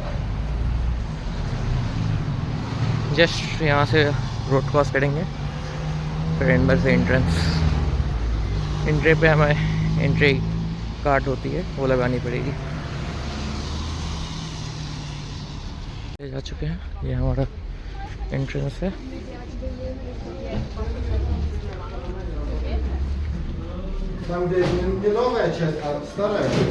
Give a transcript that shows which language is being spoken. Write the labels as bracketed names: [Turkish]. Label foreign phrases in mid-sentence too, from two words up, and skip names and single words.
[Hindi] जस्ट यहाँ से [English] road cross [Hindi] करेंगे, फिर अंदर से एंट्रेंस, एंट्री पे हमें [English] entry card [Hindi] होती है वो लगानी पड़ेगी। जा चुके हैं, ये हमारा एंट्रेंस है। [Russian] Там, где не новая часть, а старая часть.